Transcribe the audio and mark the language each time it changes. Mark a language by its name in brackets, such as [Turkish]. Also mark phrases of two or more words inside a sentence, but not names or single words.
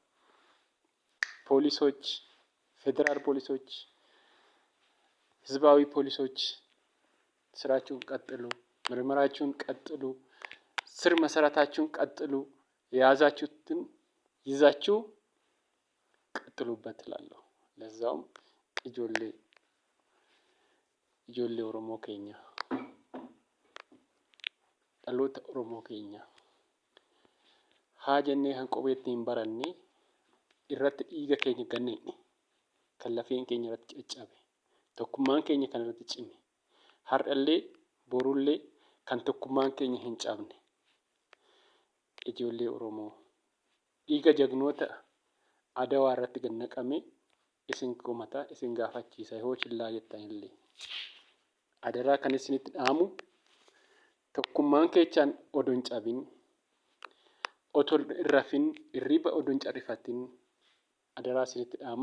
[Amharic] ፖሊሶች ፌደራል ፖሊሶች ህዝባዊ ፖሊሶች ስራችሁን ቀጥሉ። ምርመራችሁን ቀጥሉ። ስር መሰረታችሁን ቀጥሉ። የያዛችሁትን ይዛችሁ ቀጥሉበት እላለሁ። ለዛውም [Oromo] ijoollee Oromoo keenya dhaloota Oromoo keenya haa jennee kan qubee ittiin barannee irratti dhiiga keenya gannee kan lafeen keenya irratti caccabe tokkummaan keenya kan irratti cime har'allee borullee kan tokkummaan keenya hin cabne ijoollee Oromoo dhiiga jagnoota Adawaa irratti gad naqamee isin kumataa isin gaafachiisa yoo chillaa jettan illee adaraa kan isinitti dhaamu tokkummaan keessan odoo hin cabin otoo hin rafin hirriba odoo hin carrifatin adaraa isinitti dhaama.